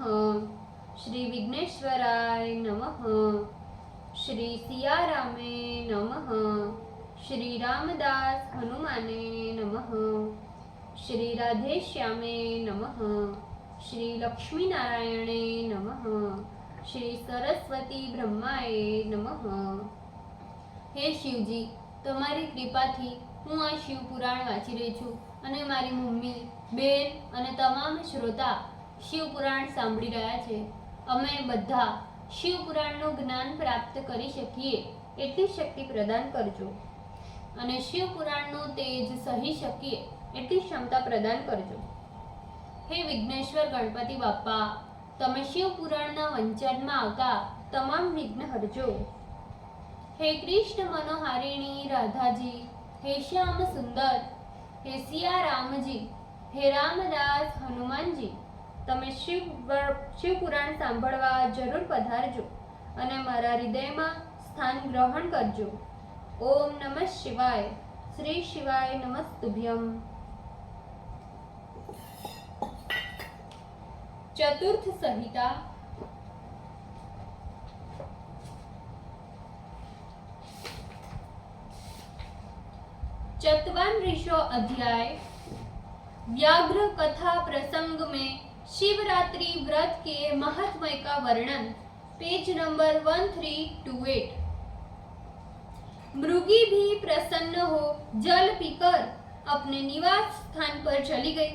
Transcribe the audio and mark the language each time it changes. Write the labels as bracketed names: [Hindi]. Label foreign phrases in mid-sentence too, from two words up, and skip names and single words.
[Sanskrit] श्री विघ्नेश्वराय नमः। श्री सियारामे नमः। श्री रामदास हनुमाने नमः। श्री राधेश्यामे नमः। श्री लक्ष्मी नारायणे नमः। श्री सरस्वती ब्रह्माए नमः। [Hindi] हे शिवजी, [Gujarati] તમારી કૃપાથી હું આ શિવ પુરાણ વાંચી રહી છું અને મારી મમ્મી, બેન અને તમામ શ્રોતા શિવ પુરાણ સાંભળી રહ્યા છે. અમે બધા શિવ પુરાણનું જ્ઞાન પ્રાપ્ત કરી શકીએ એટલી શક્તિ પ્રદાન કરજો અને શિવ પુરાણનું તેજ સહી શકીએ એટલી ક્ષમતા પ્રદાન કરજો. હે વિઘ્નેશ્વર ગણપતિ બાપ્પા, તમે શિવ પુરાણના વંચાનમાં આવતા તમામ વિઘ્ન હરજો. [Hindi] हे कृष्ण मनोहारिणी राधा जी, हे श्याम सुंदर, हे सिया राम जी, हे रामदास हनुमान जी, [Gujarati] તમે શિવ પુરાણ સાંભળવા જરૂર પધારજો અને મારા હૃદયમાં સ્થાન ગ્રહણ કરજો. [Sanskrit] ઓમ નમઃ શિવાય. શ્રી શિવાય નમસ્તુભ્યમ. [Gujarati] ચતુર્થ સંહિતા. [Hindi] चतवान ऋषो अध्याय व्याघ्र कथा प्रसंग में शिवरात्रि व्रत के महत्व का वर्णन, पेज नंबर 1328. मृगी भी प्रसन्न हो जल पीकर अपने निवास स्थान पर चली गई.